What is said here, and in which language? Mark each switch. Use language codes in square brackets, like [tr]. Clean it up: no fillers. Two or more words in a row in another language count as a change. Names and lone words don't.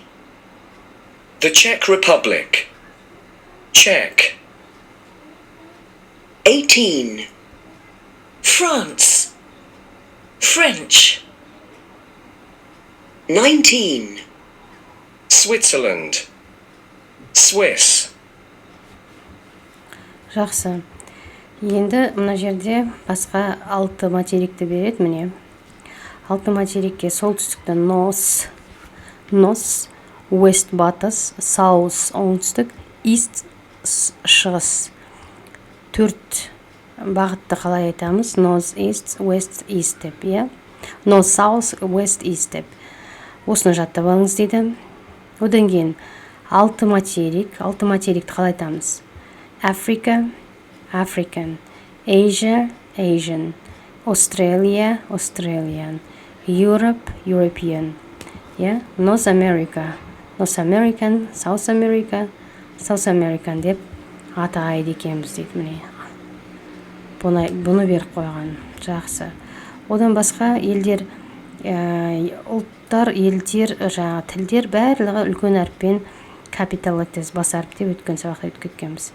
[en] the Czech Republic, Czech, 18, France, French, 19, Switzerland, Swiss. [kk] Жақсы. Енді мына жерде басқа 6 материкті береді, міне. 6 материкке солтүстікті north, west батыс, south оңтүстік, east шығыс. 4 бағытты қалай айтамыз? [en] North, east, west, east [kk] деп, иә? [en] North, south, west, east деп. [kk] Осыны жаттап алыңыз дейді. Одан кейін 6 материкті қалай айтамыз? [en] Africa, African, Asia, Asian, Australia, Australian, Europe, European, yeah? North America, North American, South America, South American [kk] деп атайды екенбіз дейді, міне. Бұны беріп қойған. Жақсы. Одан басқа елдер, ұлттар, елдер, жаңа тілдер барлығы үлкен әріппен [en] capital letters [kk] бас әріп деп өткен сабақта өткеткенбіз.